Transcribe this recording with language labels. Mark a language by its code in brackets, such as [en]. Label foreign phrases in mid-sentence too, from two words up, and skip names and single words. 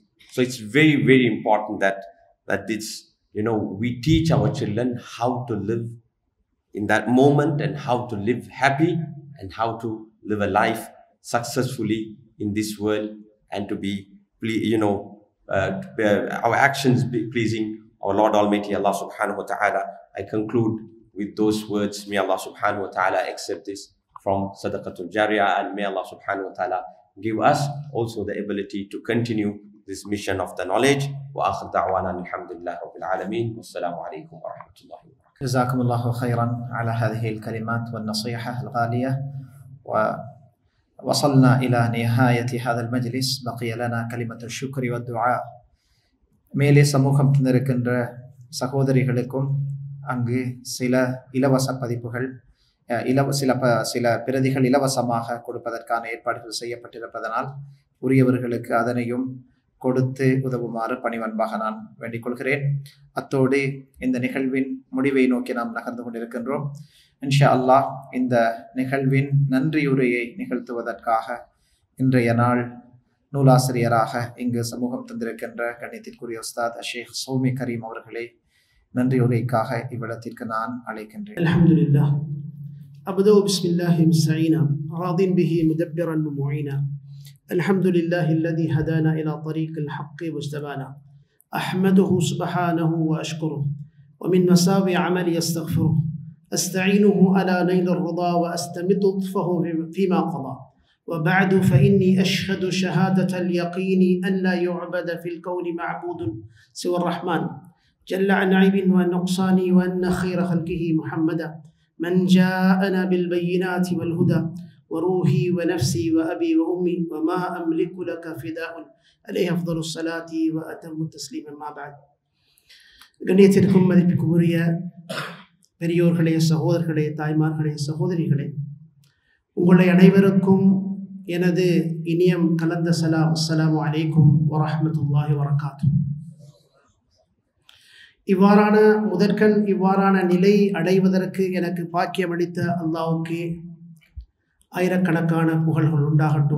[en] So it's very, very important that it's, we teach our children how to live in that moment and how to live happy and how to live a life successfully in this world and to be, our actions be pleasing our Lord Almighty Allah [ar] سبحانه وتعالى. [en] I conclude with those words. May Allah [ar] سبحانه وتعالى [en] accept this from [ar] صدقة جارية, [en] and may Allah [ar] سبحانه وتعالى [en] give us also the ability to continue this mission of the knowledge. [ar] وآخر دعوانا الحمد لله رب العالمين. والسلام عليكم ورحمة الله وبركاته. جزاكم الله خيرا على هذه الكلمات والنصيحة الغالية. ووصلنا إلى نهاية هذا المجلس. بقي لنا كلمة الشكر والدعاء. [ta] மேலே சமூகம் தந்திருக்கின்ற சகோதரிகளுக்கும் அங்கு சில இலவச பதிப்புகள் சில பிரதிகள் இலவசமாக கொடுப்பதற்கான ஏற்பாடுகள் செய்யப்பட்டிருப்பதனால் உரியவர்களுக்கு அதனையும் கொடுத்து உதவுமாறு பணிவன்பாக நான் வேண்டிக் கொள்கிறேன். அத்தோடு இந்த நிகழ்வின் முடிவை நோக்கி நாம் நகர்ந்து கொண்டிருக்கின்றோம். [ar] إن شاء الله [ta] இந்த நிகழ்வின் நன்றியுரையை நிகழ்த்துவதற்காக இன்றைய நாள் நூலாசிரியராக இங்கு சமூகம் தந்திருக்கின்ற கண்ணியத்திற்குரிய உஸ்தாத் ஷேக் சௌமி கரீம் அவர்களை நன்றியுரைக்காக இவ்விடத்திற்கு நான் அழைக்கின்றேன். அல்ஹம்துலில்லாஹ். [ar] أبدأ بسم الله مستعينا راض به مدبرا ومعينا. الحمد لله الذي هدانا إلى طريق الحق واجتبانا. أحمده سبحانه وأشكره ومن مساوي عملي أستغفره. أستعينه على نيل الرضا وأستمد لطفه فيما قضى. وبعد فإني أشهد شهادة اليقين أن لا يعبد في الكون معبود سوى الرحمن جل عن عيب ونقصان، وأن خير خلقه محمدا من جاءنا بالبينات والهدى، وروحي ونفسي وأبي وأمي وما أملك لك فداء عليه أفضل الصلاة وأتم التسليم. ما بعد. [ta] கண்ணியத்திற்கும் மதிப்புக்குரிய பெரியோர்களே, சகோதரர்களே, தாய்மார்களே, சகோதரிகளே, உங்களை அனைவருக்கும் எனது இனியம் கலந்த சலாம். [ar] السلام عليكم ورحمة الله وبركاته. [ta] இவ்வாறான நிலை அடைவதற்கு எனக்கு பாக்கியம் அளித்த அல்லாஹ்வுக்கு ஆயிரக்கணக்கான புகழ்கள் உண்டாகட்டும்.